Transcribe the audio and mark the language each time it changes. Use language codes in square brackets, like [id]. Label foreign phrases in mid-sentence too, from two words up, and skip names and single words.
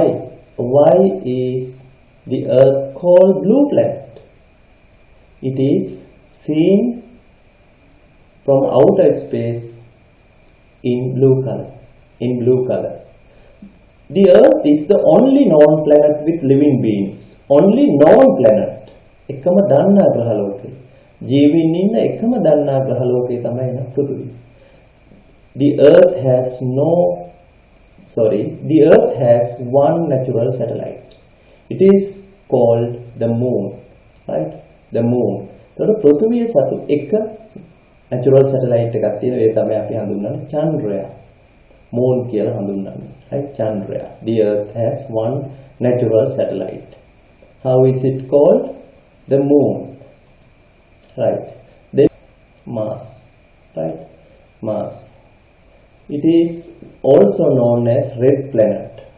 [en] Why is the Earth called blue planet? It is seen from outer space in blue color. The Earth is the only known planet with living beings. Only known planet. [si] එකම දන්නා ග්‍රහලෝකය. ජීවීන් ඉන්න එකම දන්නා ග්‍රහලෝකය තමයි පෘථිවිය. [en] The Earth has one natural satellite. It is called the moon, right? The moon. [si] එතකොට පෘථිවිය සතු එක [en] natural satellite [si] එකක් තියෙනවා. ඒ තමයි අපි හඳුන්වන්නේ චන්ද්‍රයා. moon කියලා හඳුන්වන්නේ, [en] right? Chandra. The Earth has one natural satellite. How is it called? The moon, right? This Mars, right? Mars. It is also known as red planet.